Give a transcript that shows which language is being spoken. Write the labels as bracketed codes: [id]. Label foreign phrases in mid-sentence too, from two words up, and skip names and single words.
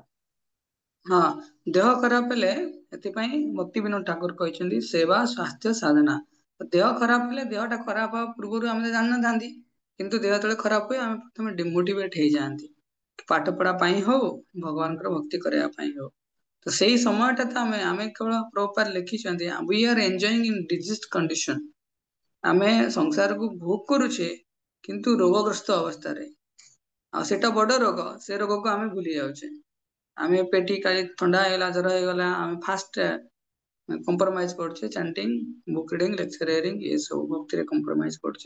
[or] ହଁ, ଦେହ ଖରାପ ହେଲେ ଏଥିପାଇଁ ଭକ୍ତି ବିନୋଦ ଠାକୁର କହିଛନ୍ତି ସେବା ସ୍ୱାସ୍ଥ୍ୟ ସାଧନା। ଦେହ ଖରାପ ହେଲେ ଦେହଟା ଖରାପ ହବା ପୂର୍ବରୁ ଆମେ ତ ଜାଣିନଥାନ୍ତି, କିନ୍ତୁ ଦେହ ଯେତେବେଳେ ଖରାପ ହୁଏ ଆମେ ପ୍ରଥମେ ଡିମୋଟିଭେଟ ହେଇଯାଆନ୍ତି, ପାଠ ପଢା ପାଇଁ ହଉ ଭଗବାନଙ୍କର ଭକ୍ତି କରିବା ପାଇଁ ହଉ। ତ ସେଇ ସମୟଟା ତ ଆମେ କେବଳ ପ୍ରପାର ଲେଖିଛନ୍ତି [en] we are enjoying in diseased condition, [or] ଆମେ ସଂସାରକୁ ଭୋଗ କରୁଛେ କିନ୍ତୁ ରୋଗଗ୍ରସ୍ତ ଅବସ୍ଥାରେ। ଆଉ ସେଇଟା ବଡ ରୋଗ, ସେ ରୋଗକୁ ଆମେ ଭୁଲି ଯାଉଛେ। ଆମେ ପେଟି କାଲି ଥଣ୍ଡା ହେଇଗଲା ଜର ହେଇଗଲା ଆମେ [en] fast compromise [or] କରୁଛେ [en] chanting book reading lecturing [or] ଏ ସବୁ ଭକ୍ତିରେ କମ୍ପ୍ରୋମାଇଜ କରୁଛେ।